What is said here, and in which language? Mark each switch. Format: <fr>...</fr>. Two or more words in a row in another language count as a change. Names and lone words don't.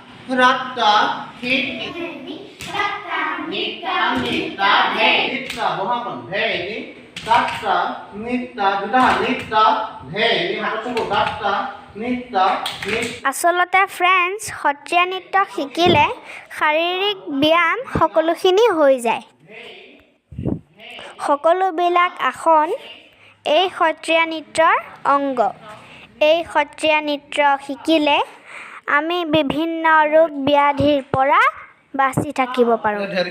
<as>Ratta, hiti. Nita, nita, bhe. Nita, bohapan, bhe ini. Datta, nita, duda, nita, bhe ini. Hato coba datta, nita, nita. আচলতে ফ্ৰেণ্ডছ সত্ৰীয়া নৃত্য শিকিলে শাৰীৰিক ব্যায়াম সকলোখিনি হৈ যায় সকলোবিলাক আসন এই সত্ৰীয়া নৃত্যৰ অংগ এই সত্ৰীয়া নৃত্য শিকিলে আমি বিভিন্ন ৰোগ ব্যাধিৰ পৰা বাচি থাকিব পাৰোঁ</as>